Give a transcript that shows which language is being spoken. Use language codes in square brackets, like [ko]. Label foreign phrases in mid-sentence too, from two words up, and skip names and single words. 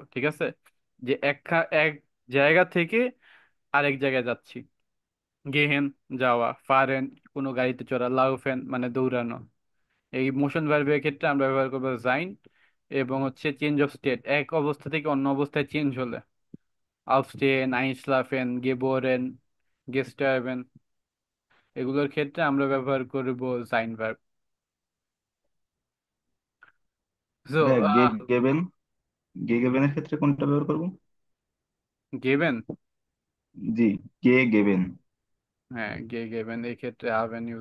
[bn] ঠিক আছে, যে এক জায়গা থেকে আরেক জায়গায় যাচ্ছি। গেহেন যাওয়া, ফারেন কোনো গাড়িতে চড়া, লাউফেন মানে দৌড়ানো। এই [en] motion verbের [bn] ক্ষেত্রে আমরা ব্যবহার করবো জাইন। এবং হচ্ছে [en] change of state, [bn] এক অবস্থা থেকে অন্য অবস্থায় চেঞ্জ হলে [de] aufstehen, einschlafen, geboren, gestorben, [bn] এগুলোর ক্ষেত্রে আমরা ব্যবহার করব সাইন ভার্ব। সো ভাইয়া গে গেবেন, গে গেবেনের ক্ষেত্রে কোনটা ব্যবহার করব? গেবেন, জি, গে গেবেন। হ্যাঁ গেবেন এই ক্ষেত্রে হাভেন ইউজ